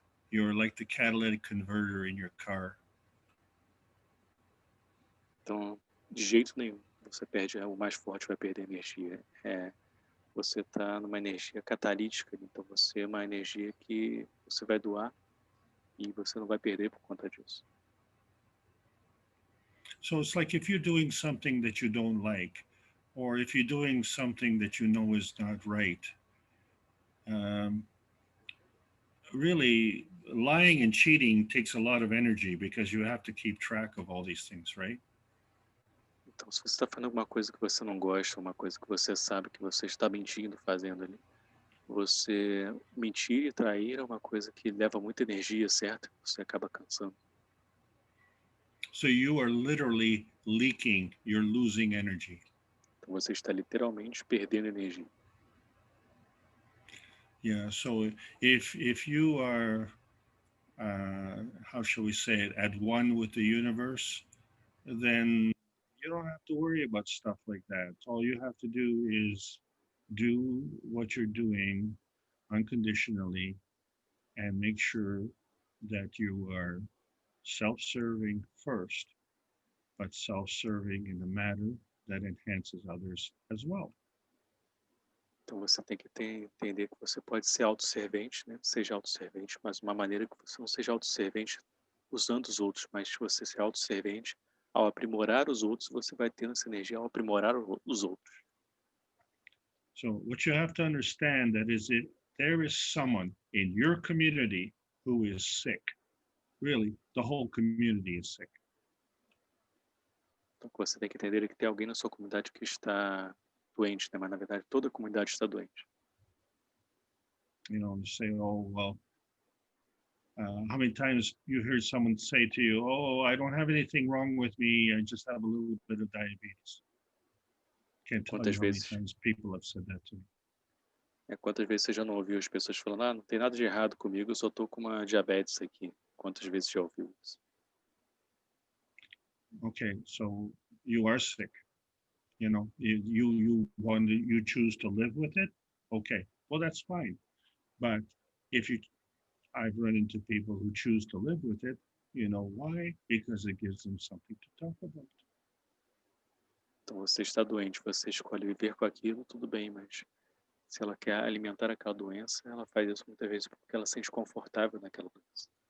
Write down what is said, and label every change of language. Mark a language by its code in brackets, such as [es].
[en] You're like the catalytic converter in your car. [pt] Então, de jeito nenhum, você perde, o mais forte vai perder energia. Você está numa energia catalítica, então você é uma energia que você vai doar e você não vai perder por conta disso. [en] So it's like if you're doing something that you don't like, or if you're doing something that you know is not right, really lying and cheating takes a lot of energy because you have to keep track of all these things, right? [pt] Então, se você está fazendo alguma coisa que você não gosta, uma coisa que você sabe que você está mentindo, fazendo ali, você mentir e trair é uma coisa que leva muita energia, certo? Você acaba cansando. [en] So you are literally leaking, you're losing energy. [pt] Então, você está literalmente perdendo energia. [en] Yeah, so if you are, how shall we say it, at one with the universe, then you don't have to worry about stuff like that. All you have to do is do what you're doing unconditionally and make sure that you are self-serving first, but self-serving in a manner that enhances others as well. [pt] Então você tem que entender que você pode ser autosservente, né? Seja autosservente, mas uma maneira que você não seja autosservente usando os outros, mas você ser autosservente, ao aprimorar os outros, você vai ter essa energia ao aprimorar os outros. [en] So what you have to understand that is if there is someone in your community who is sick, really, the whole community is sick. [pt] Então você tem que entender que tem alguém na sua comunidade que está doente, né? Mas na verdade toda a comunidade está doente. [en] You know, you say, oh, well, how many times you heard someone say to you, oh, I don't have anything wrong with me, I just have a little bit of diabetes. Can't tell you how many times people have said that to me. [pt] Quantas vezes você já não ouviu as pessoas falando, não tem nada de errado comigo, eu só estou com uma diabetes aqui. Quantas vezes já ouviu isso? [en] Okay, so you are sick. You know, you choose to live with it. Okay, well, that's fine. But I've run into people who choose to live with it. You know why? Because it gives them something to talk about. [pt] Então você está doente, você escolhe viver com aquilo, tudo bem, mas se ela quer alimentar aquela doença, ela faz isso muitas vezes porque ela se sente confortável naquela doença.